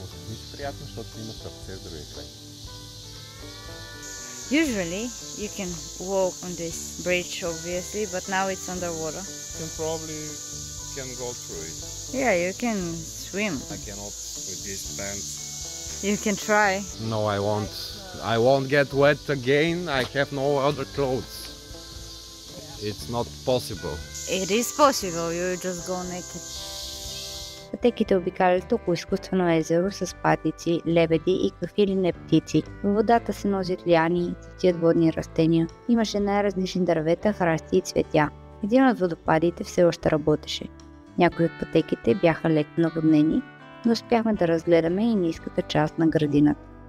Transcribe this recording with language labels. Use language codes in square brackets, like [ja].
[bg] Нищо приятно, защото има тръпце в другия край. [en] Usually you can walk on this bridge obviously, but now it's underwater. You probably can go through it. Yeah, you can swim. I cannot with these pants. You can try. No, I won't. I won't get wet again. I have no other clothes. It's not possible. It is possible, you just go naked. [bg] Пътеките обикалят около изкуствено езеро с патици, лебеди и какви ли не птици. В водата се носят лиани, цветят водни растения. Имаше най-различни дървета, храсти и цветя. Един от водопадите все още работеше. Някои от пътеките бяха леко наводнени, но успяхме да разгледаме и ниската част на градината.